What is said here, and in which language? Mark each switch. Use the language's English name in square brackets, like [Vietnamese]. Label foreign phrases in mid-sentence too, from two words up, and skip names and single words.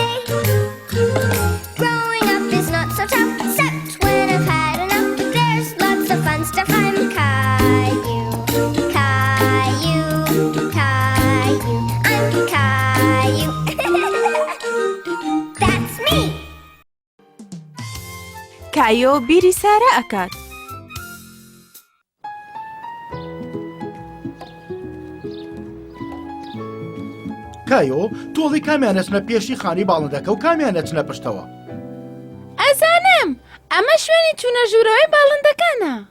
[English] Growing up is not so tough, except when I've had enough. There's lots of fun stuff. I'm Caillou. Caillou, Caillou, I'm Caillou. That's me. [Central Kurdish] کایۆ بیری سارە ئەکات. کایۆ تۆڵی کامیان ئەچنە پێشی خانی باڵندەکە و کامیان ئەچنە پشتەوە؟ ئەزانم ئەمە شوێنی چوونە ژوورەوەی باڵندەکانە.